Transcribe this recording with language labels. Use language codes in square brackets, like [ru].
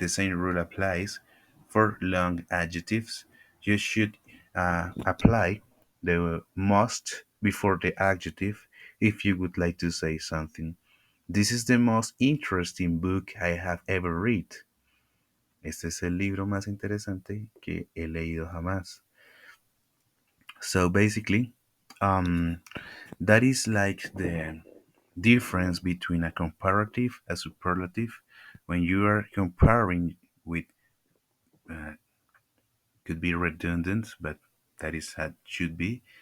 [en] The same rule applies for long adjectives. You should apply the must before the adjective if you would like to say something. This is the most interesting book I have ever read. [es] Este es el libro más interesante que he leído jamás. [en] So basically, um, that is like the difference between a comparative, a superlative. When you are comparing with, uh, could be redundant, but that is how it should be.